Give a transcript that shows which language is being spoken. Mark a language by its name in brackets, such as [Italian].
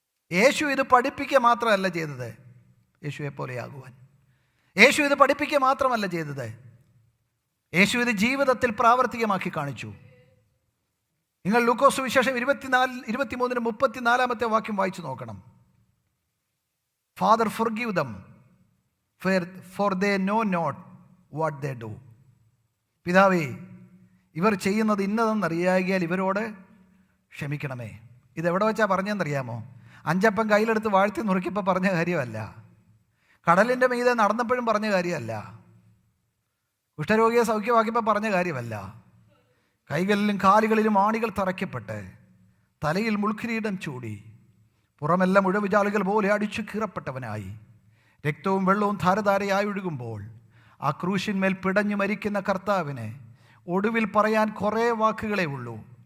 [Malayalam] യേശു ഇത് പഠിപ്പിക്കുക മാത്രമല്ല ചെയ്തത്, യേശുവെ പോലെയാകുവാൻ. യേശു ഇത് പഠിപ്പിക്കുക മാത്രമല്ല ചെയ്തത്, യേശു ഇത് ജീവിതത്തിൽ പ്രാവർത്തികമാക്കി കാണിച്ചു. നിങ്ങൾ ലൂക്കോസ് സുവിശേഷം 23-34 വാക്യം വായിച്ചു നോക്കണം. [English] Father forgive them for they know not what they do. [Malayalam] പിതാവേ, ഇവർ ചെയ്യുന്നത് ഇന്നതെന്നറിയാകിയാൽ ഇവരോട് ക്ഷമിക്കണമേ. ഇതെവിടെ വെച്ചാൽ പറഞ്ഞെന്നറിയാമോ? 5 അപ്പം കയ്യിലെടുത്ത് വാഴ്ത്തി നുറുക്കിയപ്പോൾ പറഞ്ഞ കാര്യമല്ല, കടലിൻ്റെ മീതെ നടന്നപ്പോഴും പറഞ്ഞ കാര്യമല്ല, കുഷ്ഠരോഗിയെ സൗഖ്യമാക്കിയപ്പോൾ പറഞ്ഞ കാര്യമല്ല, കൈകളിലും കാലുകളിലും ആണികൾ തറയ്ക്കപ്പെട്ട് തലയിൽ മുൾക്കിരീടം ചൂടി പുറമെല്ലാം മുഴവിജാലുകൾ പോലെ അടിച്ചു കീറപ്പെട്ടവനായി രക്തവും വെള്ളവും ധാരധാരയായി ഒഴുകുമ്പോൾ ആ ക്രൂശിന്മേൽ പിടഞ്ഞു മരിക്കുന്ന കർത്താവിനെ ഒടുവിൽ പറയാൻ കുറേ വാക്കുകളേ ഉള്ളൂ.